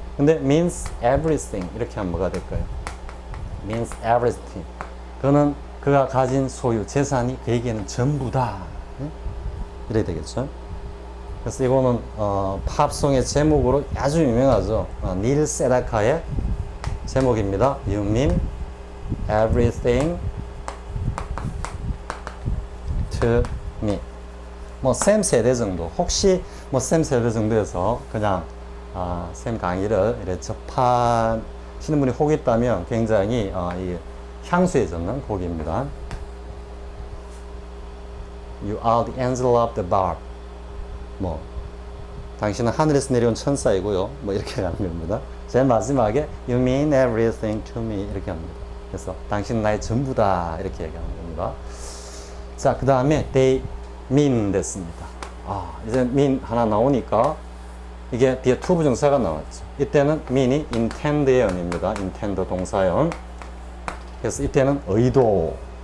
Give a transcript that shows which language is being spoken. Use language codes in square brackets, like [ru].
[ko] 근데 [en] means everything [ko] 이렇게 하면 뭐가 될까요? [en] means everything. [ko] 그는 그가 가진 소유, 재산이 그에게는 전부다. 이래야 되겠죠. 그래서 이거는 팝송의 제목으로 아주 유명하죠. 닐 세다카의 제목입니다. [en] You mean everything to me. [ko] 뭐 쌤 세대 정도, 혹시 뭐 쌤 세대 정도에서 그냥 쌤 강의를 이렇게 접하시는 분이 혹 있다면 굉장히 이 향수에 젖는 곡입니다. [en] You are the angel of the bar. [ko] 뭐 당신은 하늘에서 내려온 천사이고요. 뭐 이렇게 가는 겁니다. 제일 마지막에 [en] You mean everything to me [ko] 이렇게 합니다. 그래서 당신은 나의 전부다 이렇게 얘기하는 겁니다. 자, 그 다음에 they mean 됐습니다. 이제 mean 하나 나오니까 이게 뒤에 to 부정사가 나왔죠. 이때는 mean이 intend의 연입니다. intend 동사연. 그래서 이때는 의도.